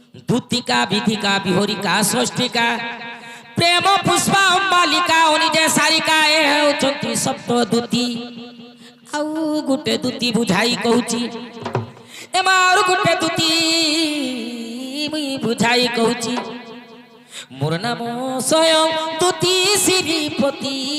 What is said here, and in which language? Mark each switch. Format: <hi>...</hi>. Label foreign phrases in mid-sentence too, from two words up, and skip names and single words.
<or>ଦୂତିକା ବିଧିକା ବିହୋରିକା ଷଷ୍ଠିକା ପ୍ରେମ ପୁଷ୍ପା ଅମ୍ବାଳିକା ଅନିଜେ ସାରିକା ଏ ହୋଚନ୍ତି ସପ୍ତ ଦୂତୀ ଆଉ ଗୁଟେ ଦୂତୀ ବୁଝାଇ କହୁଚି ଏ ମାରୁ ଗୁଟେ ଦୂତୀ ମୁଇ ବୁଝାଇ କହୁଚି ମୋର ନାମ ସ୍ୱୟଂ ଦୂତୀ ଶ୍ରୀପତି</or>